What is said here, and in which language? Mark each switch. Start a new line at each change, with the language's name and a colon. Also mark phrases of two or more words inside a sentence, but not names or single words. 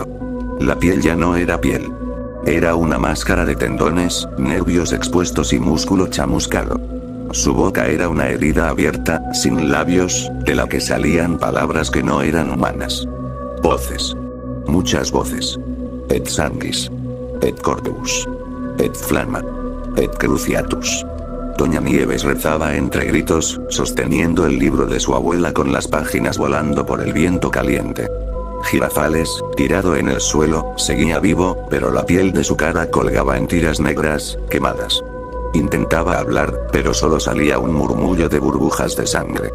Spanish: La piel ya no era piel. Era una máscara de tendones, nervios expuestos y músculo chamuscado. Su boca era una herida abierta, sin labios, de la que salían palabras que no eran humanas. Voces. Muchas voces.
Latin: Et sanguis. Et corpus. Et flama. Et cruciatus.
Spanish: Doña Nieves rezaba entre gritos, sosteniendo el libro de su abuela con las páginas volando por el viento caliente. Girafales, tirado en el suelo, seguía vivo, pero la piel de su cara colgaba en tiras negras, quemadas. Intentaba hablar, pero solo salía un murmullo de burbujas de sangre.